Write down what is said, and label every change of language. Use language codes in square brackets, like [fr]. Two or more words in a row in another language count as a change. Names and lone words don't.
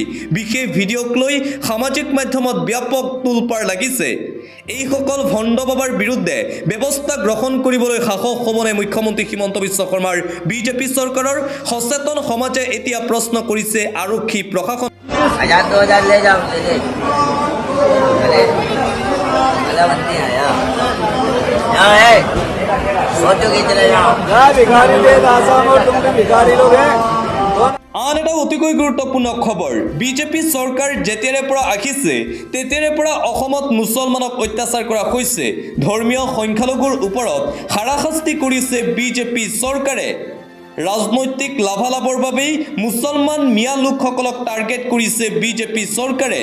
[as] বিশেষ ভিডিঅ'ক লৈ সামাজিক মাধ্যমত ব্যাপক তোলপাৰ লাগিছে। এইসকল ভণ্ড বাবাৰ বিৰুদ্ধে ব্যৱস্থা গ্ৰহণ কৰিবলৈ সাহস হ'বনে মুখ্যমন্ত্ৰী হিমন্ত বিশ্ব শৰ্মাৰ বিজেপি চৰকাৰৰ? সচেতন সমাজে এতিয়া প্ৰশ্ন কৰিছে আৰক্ষী প্ৰশাসন। [hi] 1,000-2,000 ले जाओ, ले ले। अरे अरे बनती है यार। यहाँ है, सोचो कि चले जाओ। भिखारी ले आसाम और तुम भी भिखारी लोग हैं। [as] আন এটা অতিকৈ গুৰুত্বপূৰ্ণ খবৰ, বিজেপি চৰকাৰ যেতিয়াৰে পৰা আহিছে তেতিয়াৰে পৰা অসমত মুছলমানক অত্যাচাৰ কৰা হৈছে। ধৰ্মীয় সংখ্যালঘুৰ ওপৰত হাৰাশাস্তি কৰিছে বিজেপি চৰকাৰে। ৰাজনৈতিক লাভালাভৰ বাবেই মুছলমান মিয়া লোকসকলক টাৰ্গেট কৰিছে বিজেপি চৰকাৰে।